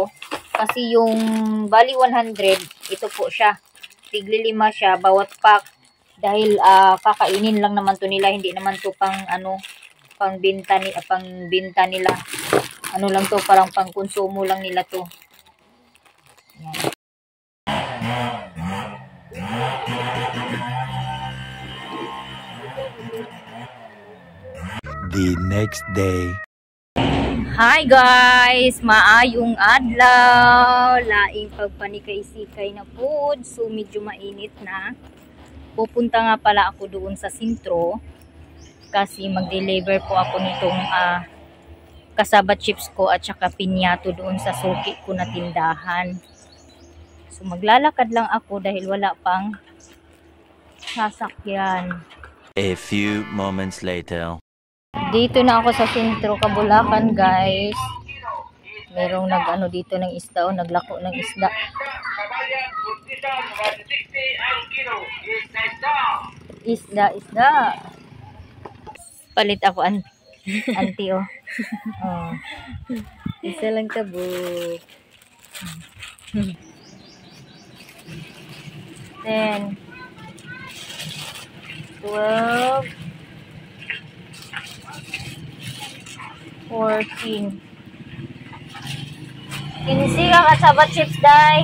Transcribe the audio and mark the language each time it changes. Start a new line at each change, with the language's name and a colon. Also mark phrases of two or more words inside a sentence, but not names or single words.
Filipino: Kasi yung bali 100, ito po siya. Tigli 5 siya, bawat pack. Dahil kakainin lang naman to nila. Hindi naman to pang binta nila. Ano lang to, parang pang konsumo lang nila to. Ayan.
English: The next day. Hi guys!
Cebuano: Maayong adlaw! Laing pagpanikay-sikay na po. So medyo mainit na.
Filipino: Pupunta nga pala ako doon sa sentro. Kasi mag-deliver po ako nitong kasaba chips ko at saka pinyato doon sa suki ko na tindahan. So maglalakad lang ako dahil wala pang sasakyan.
English: A few moments later.
Filipino: Dito na ako sa sentro, Kabulacan guys. Merong dito ng isda o naglako ng isda. Isda.
Cebuano: Palit ako auntie oh. Oh. Isa lang kabuk. 10 12 14 15 ka kasaba chips day.